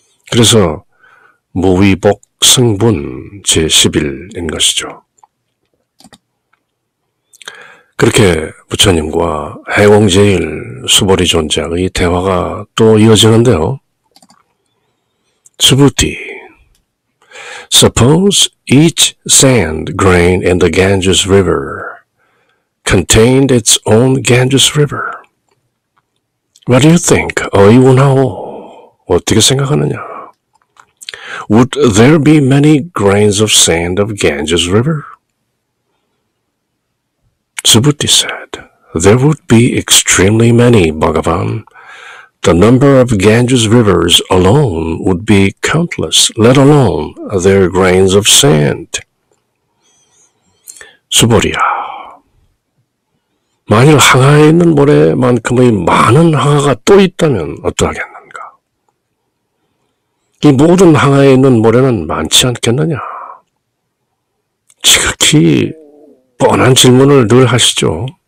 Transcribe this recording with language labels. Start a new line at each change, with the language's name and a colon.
Korean: 그래서 무위복 성분 제11인 것이죠. 그렇게 부처님과 해공제일 수보리 존자의 대화가 또 이어지는데요.
English: 수부티, suppose each sand grain in the Ganges River contained its own Ganges River. What do you think?
Korean: 어이운하오. 어떻게 생각하느냐?
English: Would there be many grains of sand of Ganges River? Subhuti said, there would be extremely many, Bhagavan. The number of Ganges rivers alone would be countless, let alone their grains of sand.
Korean: 수보리야, 만일 항하에 있는 모래만큼의 많은 항하가 또 있다면 어떠하겠는가? 이 모든 항하에 있는 모래는 많지 않겠느냐? 지극히 뻔한 질문을 늘 하시죠.